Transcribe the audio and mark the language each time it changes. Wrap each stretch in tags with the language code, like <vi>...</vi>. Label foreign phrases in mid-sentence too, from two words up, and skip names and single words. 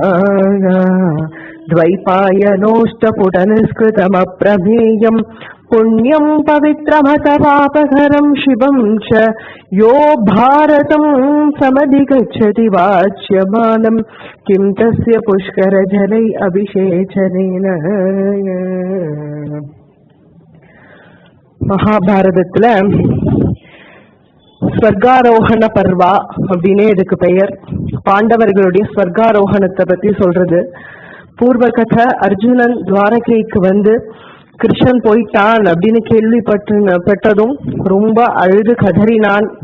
<sa>द्वैपायनोष्टपुटनिष्कृतमप्रमेयं पुण्यं पवित्रमतपापहरं शिवं च यो भारतं समधिगच्छति वाच्यमानं किं तस्य पुष्करजलै अभिषेचनेन।</sa> <ta>மகாபாரதத்துல ஸ்வர்காரோகண பர்வா அப்படின்னு இதுக்கு பெயர். பாண்டவர்களுடைய ஸ்வர்காரோகணத்தை பத்தி சொல்றது. பூர்வ கதை, அர்ஜுனன் துவாரகைக்கு வந்து கிருஷ்ணன் போயிட்டான் அப்படின்னு கேள்விப்பட்டதும் ரொம்ப அழுது கதறினான்.</ta>